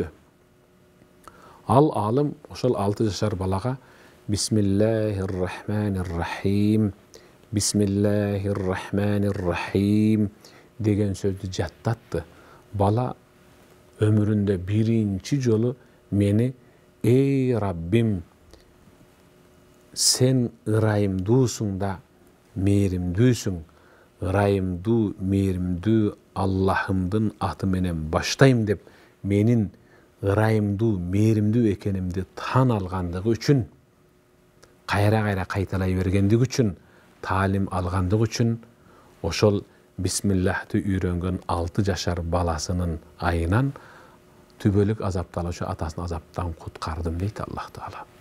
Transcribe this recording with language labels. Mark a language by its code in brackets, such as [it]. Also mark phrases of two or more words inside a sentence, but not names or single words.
[ky] Ал аалым ошол 6 жашар балага [ar] بسم الله الرحمن الرحيم بسم الله الرحمن الرحيم [ky] деген сөздү жаттатты. Бала өмүрүндө биринчи жолу мени [tr] ey Rabbim, sen [ky] ырайымдуусуң да мээримдүүсүң, ырайымдуу мээримдүү Аллахымдын аты менен баштайм деп менин ырайымдуу мээримдүү экенимди таан алгандыгы үчүн, кайра кайталай бергендиги үчүн, таалим алгандыгы үчүн ошол бисмиллахты үйрөнгөн 6 жашар баласынын айынан түбөлүк азапталуучу атасын азаптан куткардым дейт Аллах Таала.